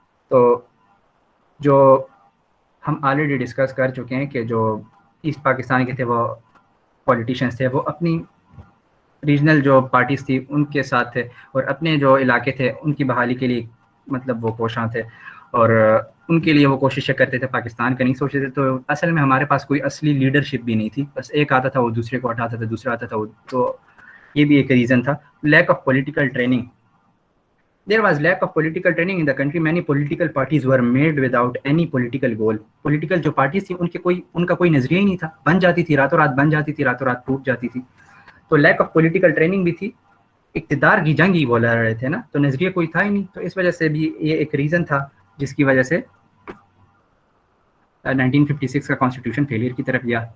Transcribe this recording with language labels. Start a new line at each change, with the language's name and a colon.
Urdu: تو جو ہم آلریڈی ڈسکس کر چکے ہیں کہ جو ایسٹ پاکستان کے تھے وہ پولیٹیشینس تھے, وہ اپنی ریجنل جو پارٹیز تھی ان کے ساتھ تھے اور اپنے جو علاقے تھے ان کی بحالی کے لیے مطلب وہ کوشاں تھے اور ان کے لیے وہ کوششیں کرتے تھے, پاکستان کا نہیں سوچتے تھے. تو اصل میں ہمارے پاس کوئی اصلی لیڈرشپ بھی نہیں تھی, بس ایک آتا تھا وہ دوسرے کو ہٹاتا تھا, دوسرا آتا تھا وہ. تو یہ بھی ایک ریزن تھا.
English: Lack of political training, there was lack of political training in the country. Many political parties were made without any political goal.
Urdu: Political جو پارٹیز تھیں ان کا کوئی نظریہ ہی نہیں تھا, بن جاتی تھی راتوں رات, بن جاتی تھی راتوں رات, ٹوٹ جاتی تھی. تو لیک آف پولیٹیکل ٹریننگ بھی تھی, اقتدار کی جنگ ہی بولا رہے تھے نا, تو نظریہ کوئی تھا ہی نہیں. تو اس وجہ سے بھی یہ ایک ریزن تھا جس کی وجہ سے 1956 کا کانسٹیٹیوشن فیلئر کی طرف گیا.